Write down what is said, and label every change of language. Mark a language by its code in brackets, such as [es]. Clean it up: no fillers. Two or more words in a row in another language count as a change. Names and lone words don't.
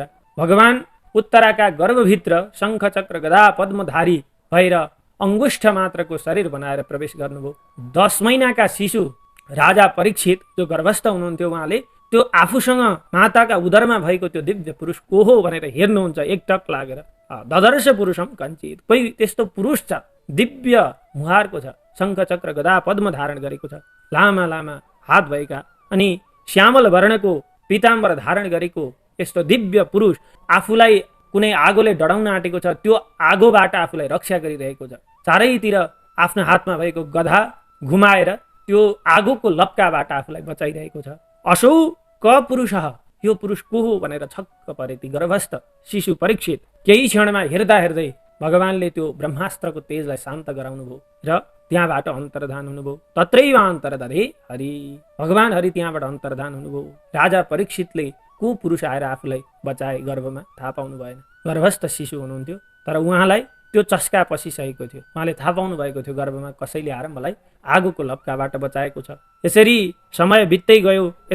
[ne] भगवान उत्तराका गर्भभित्र शङ्ख चक्र गदा पद्मधारी भएर अङ्गुष्ठ मात्रको शरीर बनाएर प्रवेश गर्नुभयो। 10 महिनाका शिशु राजा परीक्षित जो गर्भस्थ हुनुहुन्थ्यो, उहाँले त्यो आफूसँग माताका उदरमा भएको त्यो दिव्य पुरुष को हो भनेर हेर्नुहुन्छ एकटक लागेर। [sa] ददर्श पुरुषम कञ्चित, [ne] कोही त्यस्तो पुरुष छ, दिव्य मुहारको छ, शङ्ख चक्र गदा पद्म धारण गरेको छ, लामा लामा हात भएका अनि श्यामल वर्णको पीताम्बर धारण गरेको यस्तो दिव्य पुरुष आफूलाई कुनै आगोले डढाउन आँटेको छ, त्यो आगोबाट आफूलाई रक्षा गरिरहेको छ। चारैतिर आफ्नो हातमा भएको गधा घुमाएर त्यो आगोको लप्काबाट आफूलाई बचाइरहेको छ। [sa] असौ क पुरुषः, [ne] यो पुरुष को हो भनेर छक्क परे ती गर्भस्थ शिशु परीक्षित। केही क्षणमा हेर्दा हेर्दै भगवानले त्यो ब्रह्मास्त्रको तेजलाई शान्त गराउनु भयो र त्यहाँबाट अन्तर्धान हुनुभयो। [sa] तत्रैव अन्तर्दधे हरि, [ne] भगवान हरि त्यहाँबाट अन्तर्धान हुनुभयो। राजा परीक्षितले को पुरुष आएर आफूलाई बचाए गर्भमा थाहा पाउनु भएन। गर्भस्थ शिशु हुनुहुन्थ्यो तर उहाँलाई त्यो चस्का पसिसकेको थियो। उहाँले थाहा पाउनु भएको थियो गर्भमा कसैले आएर मलाई आगोको लप्काबाट बचाएको छ। यसरी समय बित्दै गयो।